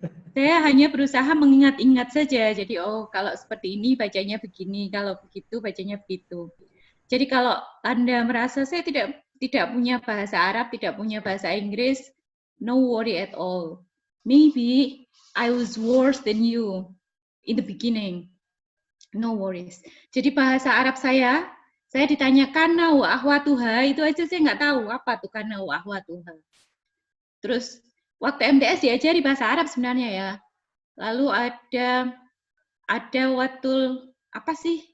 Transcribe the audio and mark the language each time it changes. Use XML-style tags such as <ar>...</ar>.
<id>Saya hanya berusaha mengingat-ingat saja. Jadi, oh kalau seperti ini bacanya begini, kalau begitu bacanya begitu. Jadi kalau Anda merasa saya tidak punya bahasa Arab, tidak punya bahasa Inggris,</id> <en>no worry at all. Maybe I was worse than you in the beginning. No worries.</en> <id>Jadi bahasa Arab saya ditanya kana wa ahwatuha, itu aja saya nggak tahu apa tuh kana wa ahwatuha. Terus waktu MTS diajari bahasa Arab sebenarnya ya. Lalu ada watul apa sih?</id>